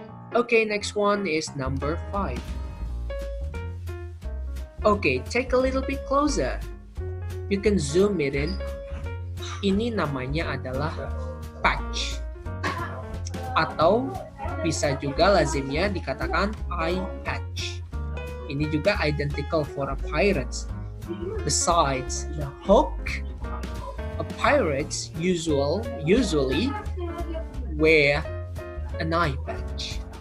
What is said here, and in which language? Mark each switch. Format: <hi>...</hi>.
<en>Okay, next one is number 5. Okay, take a little bit closer. You can zoom it in.</en> <id>Ini namanya adalah patch. Atau bisa juga lazimnya dikatakan eye patch. Ini juga</id> <en>identical for a pirates. Besides the hook, a pirates usually wear an eye patch.</en>